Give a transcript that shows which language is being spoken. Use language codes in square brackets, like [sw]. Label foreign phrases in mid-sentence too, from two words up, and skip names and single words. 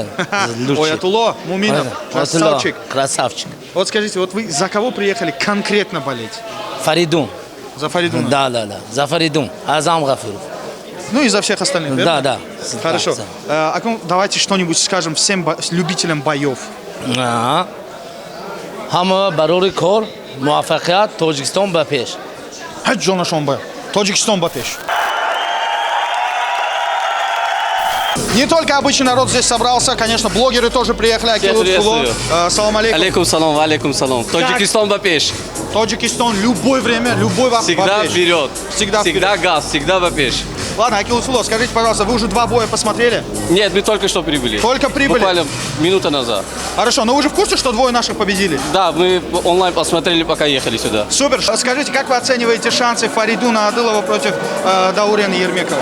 [ru] Ой, Атуло, Муминов, красавчик. Красавчик. Вот скажите, вот вы за кого приехали конкретно болеть? Фаридун. За Фаридуна? Да. За Фаридун. Азам Гафуров. Ну и за всех остальных, верно? Да. Хорошо. Давайте что-нибудь скажем всем любителям боев. [tg] Хама барори кор. Муаффақият Тоджикистон ба пеш. Ҳаҷ ҷонашон ба Тоджикистон ба пеш. [ru] Не только обычный народ здесь собрался, конечно, блогеры тоже приехали. [ar] سلام عليكم. عليكم سلام. Таджикистан [tg] ба пеш. [ru] Таджикистан, любое время, любой вопрос. Всегда вперед. Всегда газ, всегда [tg] ба пеш. [ru] Ладно, Акилусуло, скажите, пожалуйста, вы уже 2 боя посмотрели? Нет, мы только что прибыли. Только прибыли? Буквально минута назад. Хорошо, но вы уже в курсе, что 2 наших победили? Да, мы онлайн посмотрели, пока ехали сюда. Супер. Скажите, как вы оцениваете шансы Фаридуна Адылова против Даурена Ермекова?